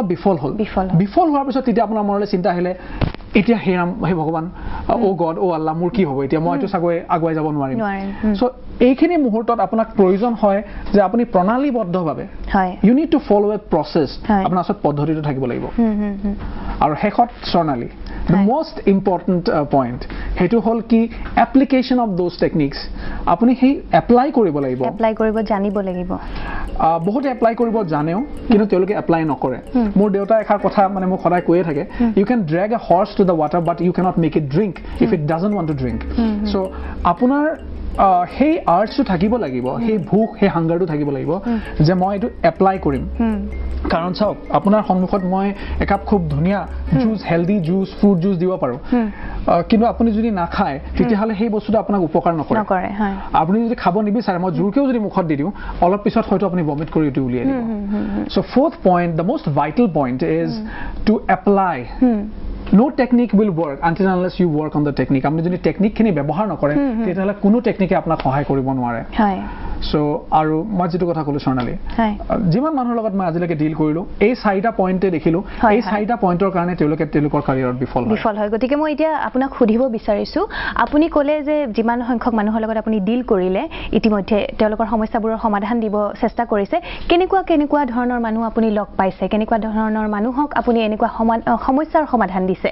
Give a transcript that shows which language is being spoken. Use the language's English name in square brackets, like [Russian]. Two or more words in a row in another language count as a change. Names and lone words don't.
[Assamese] বিফল হ'ল বিফল হোৱাৰ পিছত তেতিয়া আপোনাৰ মনলৈ চিন্তা আহিলে এতিয়া হে ভগৱান ও গড ও আল্লাহ মোৰ কি হ'ব এতিয়া মইতো চাগৈ আগুৱাই যাব নোৱাৰিম সো এইখিনি মুহূৰ্তত আপোনাক প্ৰয়োজন হয় যে আপুনি প্ৰণালীবদ্ধভাৱে [English] you need to follow a process [Assamese] আপোনাৰ ওচৰত পদ্ধতিটো থাকিব লাগিব আৰু শেষত স্বৰ্ণালী [English] the most important point [Assamese] হেতু হল কি [English] application of those techniques [Assamese] আপুনি হে এপ্লাই কৰিব লাগিব এপ্লাই কৰিব জানিব লাগিব বহুত এপ্লাই কৰিব জানেও কিন্তু তেওঁলোকে এপ্লাই নকৰে মোৰ দেউতা এখাৰ কথা মানে মোক সদায় কৈয়ে থাকে [English] you can drag a horse to the water but you cannot make it drink if it doesn't want to drink [Assamese] so আপোনাৰ সেই আৰ্টছটো থাকিব লাগিব সেই ভোক সেই হাংগাৰটো থাকিব লাগিব যে মই এটো এপ্লাই কৰিম কাৰণ চাওক আপোনাৰ সন্মুখত মই একাপ খুব ধুনিয়া জুস [English] healthy juice fruit juice [Assamese] দিব পাৰো কিন্তু আপুনি যদি না খায় তেতিয়াহলে সেই বস্তুটো আপোনাক উপকাৰ নকৰে আপুনি যদি খাব নিবিচাৰে মই জোৰকেও যদি মুখত দি দিও অলপ পিছত হয়তো আপুনি ভমিট কৰি উঠি উলিয়াই দিব সো [English] fourth point the most vital point is to apply no technique will work until unless you work on the technique [Assamese] আপনি যদি টেকনিক খিনি ব্যৱহাৰ নকৰে তেতিয়াহলে কোনো টেকনিকে আপোনাক সহায় কৰিব নোৱাৰে হয় সো আৰু মই যেটো কথা কলো স্বৰ্ণালী যিমান মানুহৰ লগত মই আজিলৈকে ডিল কৰিলো এই 4টা পইণ্টে দেখিলো এই 4টা পইণ্টৰ কাৰণে তেওঁলোকৰ ক্যাৰিয়াৰত বিফল হয় গতিকে মই এতিয়া আপোনাক সুধিব বিচাৰিছো আপুনি ক'লে যে যিমান সংখ্যক মানুহৰ লগত আপুনি ডিল কৰিলে ইতিমধ্যে তেওঁলোকৰ সমস্যাবোৰৰ সমাধান দিব চেষ্টা কৰিছে কেনেকুৱা ধৰণৰ মানুহ আপুনি লগ পাইছে কেনেকুৱা ধৰণৰ মানুহক আপুনি এনেকুৱা সমস্যাৰ সমাধান দিছে